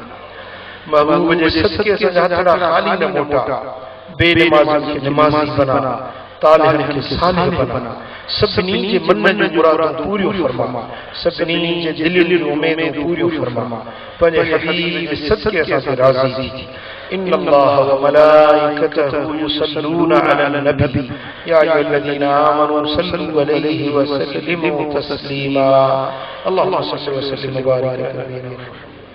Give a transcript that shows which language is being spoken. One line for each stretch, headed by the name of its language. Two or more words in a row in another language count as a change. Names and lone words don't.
Sindhi: महबूब जे सदके असांजा हथड़ा ख़ाली न मोटा। बेनमाज़ी खे नमाज़ी बना, तालिहन खे सालिह बना। सभिनी जे मन जूं मुरादूं पूरियूं फरमा, सभिनी जे दिलनि जूं उमेदूं पूरियूं फरमा। पंहिंजे हबीब जे सदके असां ते राज़ी थी।
Arabic: إن الله وملائكته يصلون على النبي يا أيها الذين آمنوا صلوا عليه وسلموا تسليما اللهم صل وسلم وبارك على نبينا محمد.